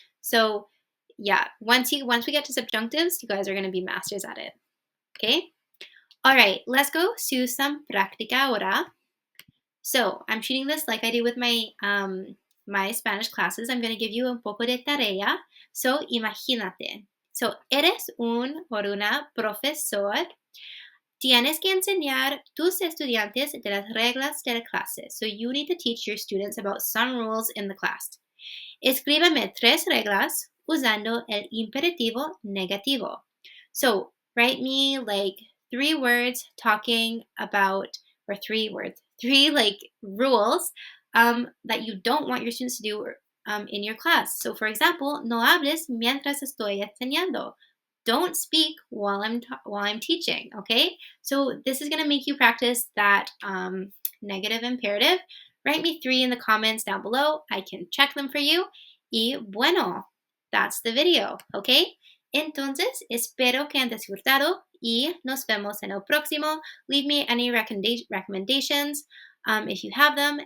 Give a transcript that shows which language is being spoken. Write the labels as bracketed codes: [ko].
[en] So yeah, once we get to subjunctives, you guys are going to be masters at it, okay? All right, let's go to some [es] práctica ahora. [en] So I'm treating this like I do with my Spanish classes. I'm going to give you [es] un poco de tarea. So imagínate. So eres un o una profesor. Tienes que enseñar tus estudiantes de las reglas de la clase. [en] So you need to teach your students about some rules in the class. [es] Escríbeme 3 reglas usando el imperativo negativo. [en] So write me like 3 words talking about, or 3 words, 3 like rules that you don't want your students to do in your class. So for example, [es] no hables mientras estoy enseñando. [en] Don't speak while I'm teaching. Okay, so this is going to make you practice that negative imperative. Write me 3 in the comments down below. I can check them for you. [es] Y bueno, [en] that's the video, okay? [es] Entonces, espero que han disfrutado y nos vemos en el próximo. [en] Leave me any recommendations if you have them.